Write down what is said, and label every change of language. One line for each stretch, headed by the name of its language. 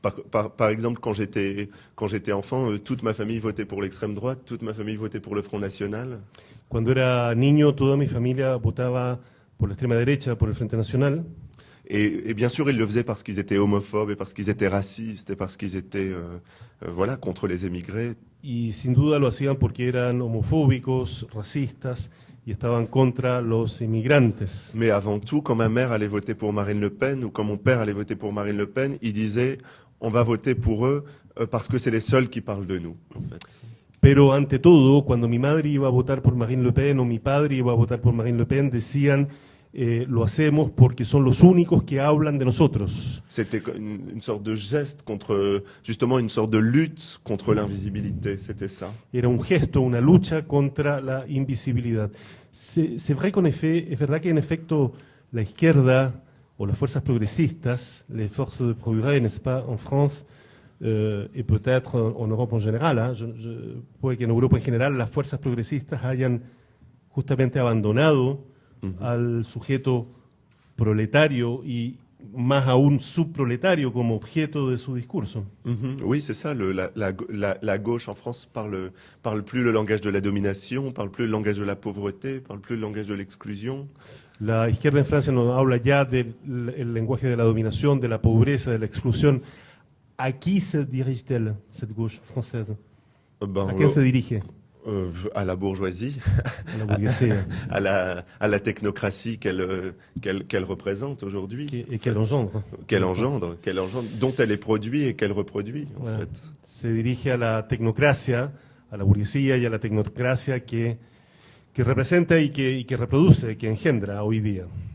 French: Par exemple, quand j'étais enfant, toute ma famille votait pour l'extrême droite, toute ma famille votait pour le Front National.
Spanish: Cuando era niño, toda mi familia votaba por la extrema derecha, por el Frente Nacional.
French: Et bien sûr, ils le faisaient parce qu'ils étaient homophobes et parce qu'ils étaient racistes et parce qu'ils étaient contre les émigrés.
Spanish: Y sin duda lo hacían porque eran homofóbicos, racistas y estaban contra los inmigrantes.
French: Mais avant tout, quand ma mère allait voter pour Marine Le Pen ou quand mon père allait voter pour Marine Le Pen, ils disaient on va voter pour eux parce que c'est les seuls qui parlent de nous, en fait.
Spanish: Pero ante todo, cuando mi madre iba a votar por Marine Le Pen o mi padre iba a votar por Marine Le Pen, decían lo hacemos porque son los únicos que hablan de nosotros.
French: C'était une sorte de geste contre, justement, une sorte de lutte contre l'invisibilité, c'était ça.
Spanish: Era un gesto, una lucha contra la invisibilidad.
French: C'est vrai qu'en effet,
Spanish: es verdad que en efecto la izquierda o las fuerzas progresistas,
French: les forces de progrès, n'est-ce pas, en France, et peut-être en Europe en général,
Spanish: puede que en Europa en general las fuerzas progresistas hayan justamente abandonado al sujeto proletario y más aún subproletario como objeto de su discurso.
French: Oui, c'est ça. La gauche en France parle plus le langage de la domination, parle plus le langage de la pauvreté, parle plus le langage de l'exclusion.
Spanish: La izquierda en Francia no habla ya del lenguaje de la dominación, de la pobreza, de la exclusión.
French: ¿A qui se dirige-t-elle, cette gauche française?
Spanish: ¿A quién se dirige?
French: À la bourgeoisie,
Spanish: A la burguesía.
French: à la technocratie qu'elle représente aujourd'hui. Et qu'elle engendre. Qu'elle engendre, dont elle est produit et qu'elle reproduit, en Voilà. fait.
Spanish: Se dirige a la tecnocracia, a la burguesía y a la tecnocracia que representa y que reproduce, que engendra hoy día.